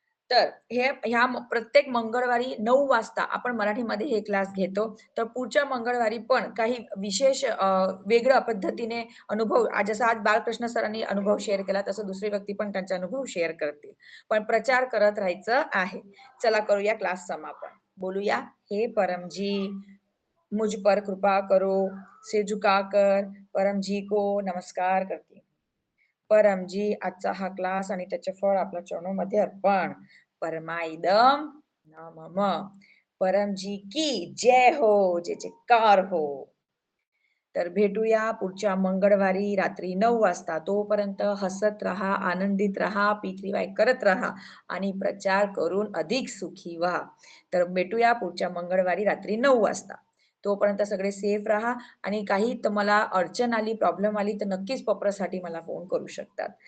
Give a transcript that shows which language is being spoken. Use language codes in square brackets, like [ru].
[mr] तर प्रत्येक मंगळवारी 9 वाजता आपण मराठीमध्ये हे क्लास घेतो. तर पुढच्या मंगळवारी पण काही विशेष वेगळ्या पद्धतीने अनुभव जसा आज बालकृष्ण सरांनी अनुभव शेअर केला, तसं दुसरी व्यक्ती पण त्यांचा अनुभव शेअर करतील. पण प्रचार करत राहायचं आहे. चला करूया क्लास समापन. [hi] बोलूया, "हे परमजी, मुझ पर कृपा करो, सिर झुकाकर परमजी को नमस्कार करती हूँ." [mr] परमजी, आजचा हा क्लास आणि त्याचे फळ आपल्या चरणामध्ये अर्पण. [sa] परमाइदम नमः. [hi] परमजी की जय हो, जय जयकार हो. [mr] तर भेटूया पुढच्या मंगळवारी रात्री 9 वाजता. तोपर्यंत हसत राहा, आनंदित राहा, पी3वाय करत राहा आणि प्रचार करून अधिक सुखी व्हा. तर भेटूया पुढच्या मंगळवारी रात्री 9 वाजता. तोपर्यंत सगळे सेफ राहा आणि काही तुम्हाला अडचण आली, प्रॉब्लेम आली तर नक्कीच पत्रासाठी मला फोन करू शकतात.